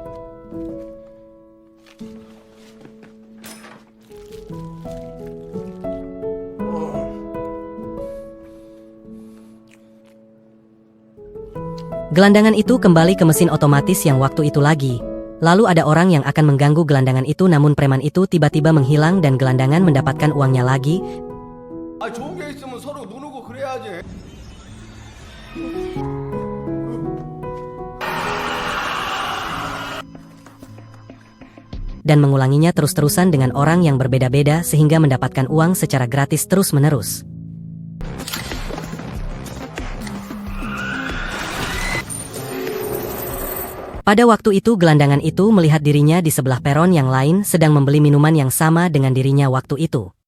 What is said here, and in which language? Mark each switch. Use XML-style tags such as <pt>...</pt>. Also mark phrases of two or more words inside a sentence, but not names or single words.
<id>Gelandangan itu kembali ke mesin otomatis yang waktu itu lagi. Lalu ada orang yang akan mengganggu gelandangan itu, namun preman itu tiba-tiba menghilang dan gelandangan mendapatkan uangnya lagi.</id> <ko>좋은 게 있으면 서로 누누고 그래야지.</ko> <id>Dan mengulanginya terus-terusan dengan orang yang berbeda-beda sehingga mendapatkan uang secara gratis terus-menerus. Pada waktu itu gelandangan itu melihat dirinya di sebelah peron yang lain sedang membeli minuman yang sama dengan dirinya waktu itu.</id>